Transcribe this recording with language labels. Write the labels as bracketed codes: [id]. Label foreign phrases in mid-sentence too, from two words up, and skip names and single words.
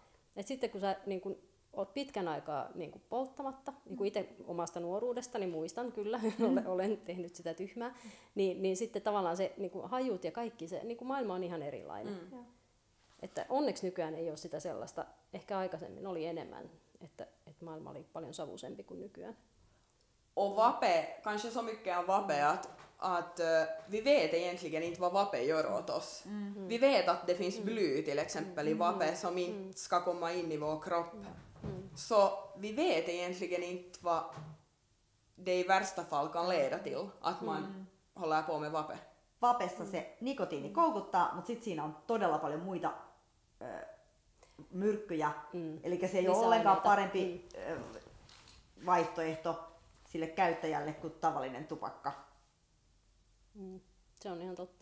[fi] Et sitten kun sä niin kun, oot pitkän aikaa niin kun polttamatta, niin kuin itse omasta nuoruudestani muistan kyllä, olen tehnyt sitä tyhmää, niin sitten tavallaan se niin kun hajut ja kaikki, se niin kun maailma on ihan erilainen. Että onneksi nykyään ei ole sitä sellaista, ehkä aikaisemmin oli enemmän, että maailma oli paljon savuisempi kuin nykyään. [sv] Och vape, kanske så mycket av vape att vi vet egentligen inte vad vape gör åt oss. Vi vet att det finns bly till exempel i vape som inte ska komma in i vår kropp. Så vi vet egentligen inte vad det i värsta fall kan leda till att man håller på med vape. [fi] Vapessa se nikotiini koukuttaa, mutta sitten siinä on todella paljon muita myrkkyjä. Eli se ei ole ollenkaan parempi vaihtoehto sille käyttäjälle kuin tavallinen tupakka. Se on ihan totta.